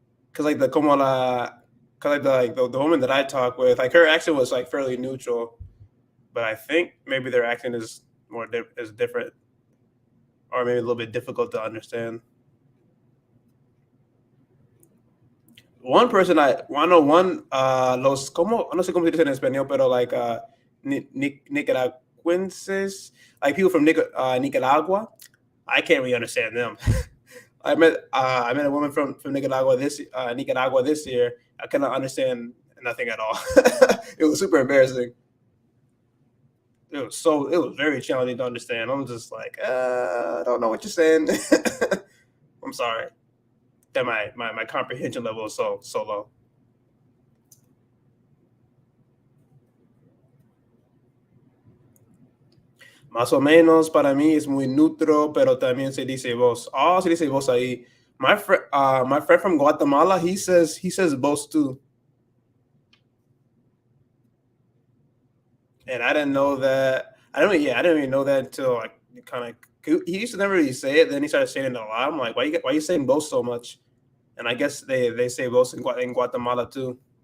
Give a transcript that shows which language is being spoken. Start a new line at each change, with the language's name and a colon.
English: Because like the
Spanish: como la,
English: cause like the woman that I talk with, like her accent was like fairly neutral, but I think maybe their accent is is different, or maybe a little bit difficult to understand. One person I know one
Spanish: los como no sé cómo se dice en español, pero
English: like Nicaraguenses, like people from Nicaragua. I can't really understand them. I met a woman from Nicaragua this year. I cannot understand nothing at all. It was super embarrassing. It was very challenging to understand. I'm just like, I don't know what you're saying. I'm sorry that my comprehension level is so low.
Spanish: Más o menos para mí es muy neutro, pero también se dice vos. Oh, se dice vos ahí.
English: My friend from Guatemala, he says vos too, and I didn't know that. I didn't even know that until like kind of. He used to never really say it. Then he started saying it a lot. I'm like, why you saying vos so much? And I guess they say vos in Guatemala too.